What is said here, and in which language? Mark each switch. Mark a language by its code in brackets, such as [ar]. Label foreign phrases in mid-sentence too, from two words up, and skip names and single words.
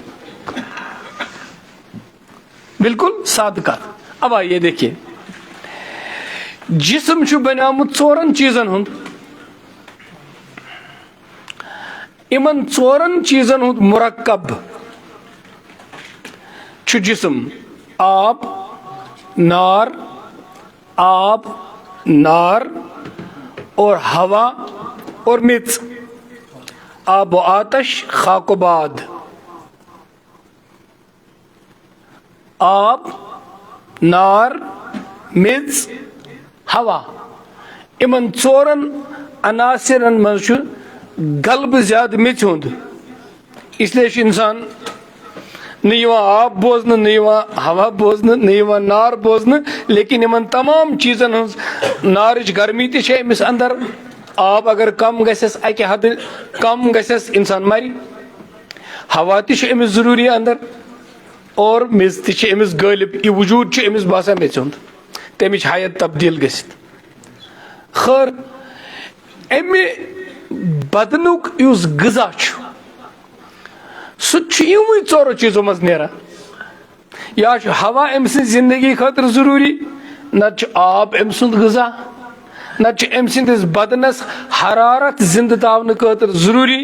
[ks] بالکل سادہ کت. [ur] اب آئیے دیکھیے، [ks] جسم چھ بنیامت ژورن چیزن ہند. امن ژورن چیزن ہند مرکب چھ جسم. آب، نار، آب، نار اور ہوا اور میژ. [fa] آب و آتش، خاک و باد. [ks] آب، نار، میژ، ہوا. امن ژورن عناصرن مز غلبہ زیادہ میژ ہند. [ur] اس لیے [ks] انسان نہ آب بوزن، نہ ہوا بوزن، نہ نار بوزن. [ur] لیکن ان تمام [ks] چیزن ہز نارچ گرمی تہ امس اندر، آب اگر کم گژھس اکہ حد کم گژھس انسان مری. ہوا تہ چھ أمس ضروری اندر اور میٚژ تہ چھ أمس غٲلب. یہ وجود چھ أمس باسان میٚژِ ہُنٛد, تمِچ حیت تبدیل گژھِتھ. خٲر امہِ بدنُک یُس غذا چھُ سُہ چھُ یِموٕے ژورو چیٖزو منٛز نیران. یا چھُ ہوا أمۍ سٕنٛزِ زندگی خٲطرٕ ضروٗری, نتہٕ چھُ آب أمۍ سُنٛد غذا, نتہٕ چھُ أمۍ سٕنٛدِس بدنس حرارت زندٕ تھاونہٕ خٲطرٕ ضروٗری.